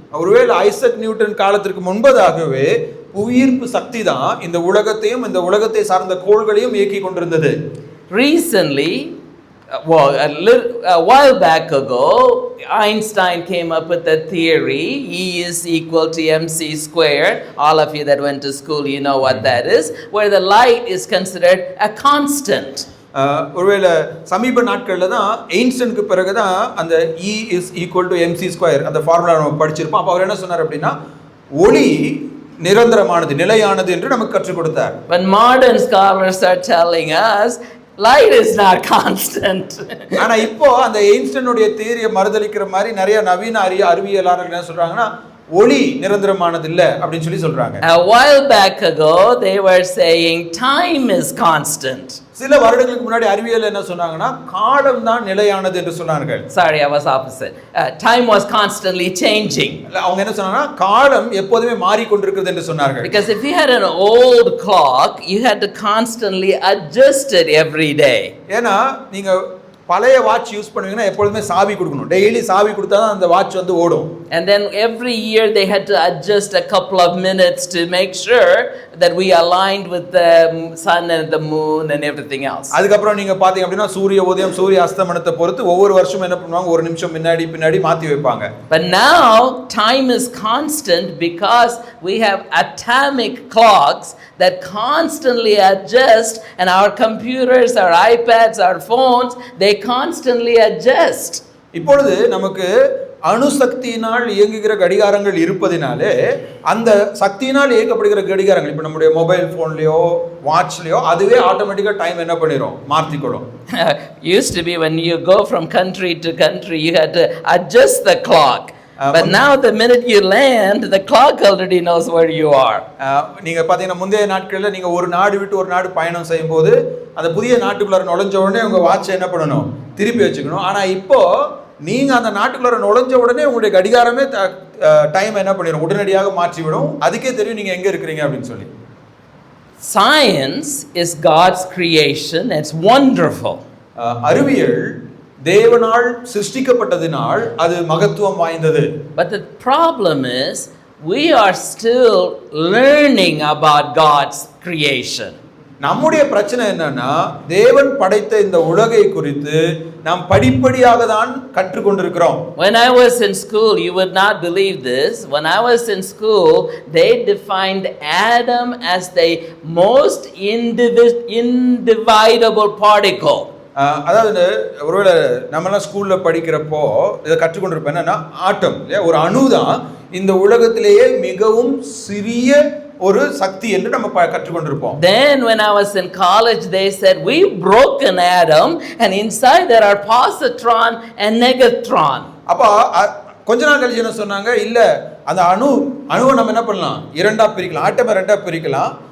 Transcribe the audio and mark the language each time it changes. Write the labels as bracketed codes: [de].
[ta] ஒருவேளை Isaac Newton காலத்திற்கு முன்பதாகவே புவியீர்ப்பு சக்தி தான் இந்த உலகத்தையும் இந்த உலகத்தை சார்ந்த கோள்களையும் இயக்கி கொண்டிருந்தது. [en] Recently, a while back ago, Einstein came up with a theory, E is equal to mc squared. All of you that went to school, you know what that is, where the light is considered a constant. [ta] ஒருவேளை சமீப நாட்களில் தான் எயின்ஸ்டனுக்கு பிறகு தான் அந்த [en] E is equal to mc square [ta] அந்த formula நம்ம படிச்சிருப்போம். அப்போ அவர் என்ன சொன்னார் அப்படின்னா, ஒளி நிரந்தரமானது, நிலையானது என்று நமக்கு கற்றுக் கொடுத்தார். [en] But modern scholars are telling us light is not constant. [ta] ஆனா இப்போ அந்த எயின்ஸ்டனுடைய தியரியை மறுதலிக்கிற மாதிரி நிறைய நவீன அறிவியலாளர்கள் என்ன சொல்றாங்கன்னா, ஒளி நிரந்தரமானது இல்ல அப்படின்னு சொல்லி சொல்றாங்க. [en] A while back ago they were saying time is constant. [ta] சில வருடங்களுக்கு முன்னாடி அறிவியல் என்ன சொன்னாங்கன்னா, காலம் தான் நிலையானது என்று சொன்னார்கள். [en] Sorry, I was opposite. Time was constantly changing. [ta] அவங்க என்ன சொன்னாங்கன்னா, காலம் எப்போதுமே மாறிக்கொண்டிருக்கிறது என்று சொன்னார்கள். [en] Because if you had an old clock, you had to constantly adjust it every day. [ta] ஏன்னா நீங்க பழைய வாட்ச் யூஸ் பண்ணுவீங்கன்னா எப்பொழுதுமே சாவி கொடுக்கணும். டெய்லி சாவி கொடுத்தா தான் அந்த வாட்ச் வந்து ஓடும். [en] And then every year they had to adjust a couple of minutes to make sure that we aligned with the sun and the moon and everything else. [ta] அதுக்கப்புறம் நீங்க பாத்தீங்க அப்படின்னா சூரிய உதயம் சூரிய அஸ்தமனத்தை பொறுத்து ஒவ்வொரு வருஷமும் என்ன பண்ணுவாங்க, ஒரு நிமிஷம் பின்னாடி மாத்தி வைப்பாங்க. [en] But now time is constant because we have atomic clocks that constantly adjust, and our computers, our iPads, our phones, they constantly adjust. [ta] இப்பொழுது நமக்கு அணுசக்தியினால் இயங்குகிற கடிகாரங்கள் இருப்பதினாலே அந்த சக்தியினால் இயக்கப்படுகிற கடிகாரங்கள் இப்போ நம்முடைய மொபைல் ஃபோன்லயோ வாட்ச்லயோ அதுவே ஆட்டோமேட்டிக்கா டைம் என்ன பண்ணிரும், மாத்திக்கொள்ளும். [en] Used to be when you go from country to country you had to adjust the clock. But now the minute you land, the clock already knows where you are. [ta] நீங்க பாத்தீங்கன்னா முந்தைய நாட்களில் நீங்க ஒரு நாடு விட்டு ஒரு நாடு பயணம் செய்யும் போது அந்த புதிய நாட்டுக்குள்ள நுழைஞ்ச உடனே உங்க வாட்சை என்ன பண்ணணும், திருப்பி வச்சுக்கணும். ஆனா இப்போ நீங்க அந்த நாட்டுக்குள்ள நுழைஞ்ச உடனே உங்களுடைய கடிகாரமே டைம் என்ன பண்ணிடும், உடனடியாக மாற்றிவிடும். அதுக்கே தெரியும் நீங்க எங்க இருக்கிறீங்க அப்படின்னு சொல்லி. [en] Science is God's creation. It's wonderful. [ta] அறிவியல் தேவனால் சிருஷ்டிக்கப்பட்டதினால் அது மகத்துவம் வாய்ந்தது. [en] But the problem is we are still learning about God's creation. [ta] நம்முடைய பிரச்சனை என்னன்னா, தேவன் படைத்த இந்த உலகை குறித்து நாம் படிப்படியாக தான் கற்றுக்கொண்டிருக்கிறோம். [en] When I was in school, you would not believe this. When I was in school, they defined Adam as the most indivisible particle. [ta] அதாவது ஒருவேளை நம்மளாம் ஸ்கூல்ல படிக்கிறப்போ இதை கற்றுக்கொண்டிருப்போம். என்னன்னா ஆட்டம் இல்லையா, ஒரு அணு தான் இந்த உலகத்திலேயே மிகவும் சிறிய ஒரு சக்தி என்று நம்ம கற்றுக்கொண்டிருப்போம். [en] Then when I was in college they said we broke an atom and inside there are positron and negatron. [ta] அப்ப கொஞ்ச நாள் கழிச்சு என்ன சொன்னாங்க, இல்ல அந்த அணுவை நம்ம என்ன பண்ணலாம், இரண்டா பிரிக்கலாம், ஆட்டமை ரெண்டா பிரிக்கலாம்.